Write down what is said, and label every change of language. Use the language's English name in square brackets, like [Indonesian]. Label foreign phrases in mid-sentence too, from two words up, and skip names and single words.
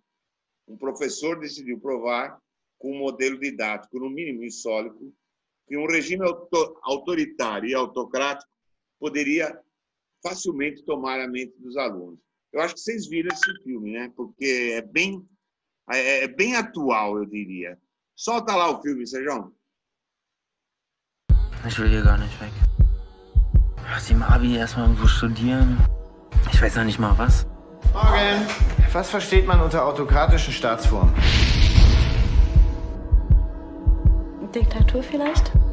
[Portuguese] Um professor decidiu provar, com um modelo didático, no mínimo insólito, que um regime autoritário e autocrático poderia facilmente tomar a mente dos alunos. Eu acho que vocês viram esse filme, né? Porque é bem atual, eu diria. Solta lá o filme, Sérgio. [German] Ich will hier gar nicht weg. Lass im Abi erstmal irgendwo studieren. Ich weiß noch nicht mal was. Morgen. Was versteht man unter autokratischen Staatsformen? Diktatur vielleicht?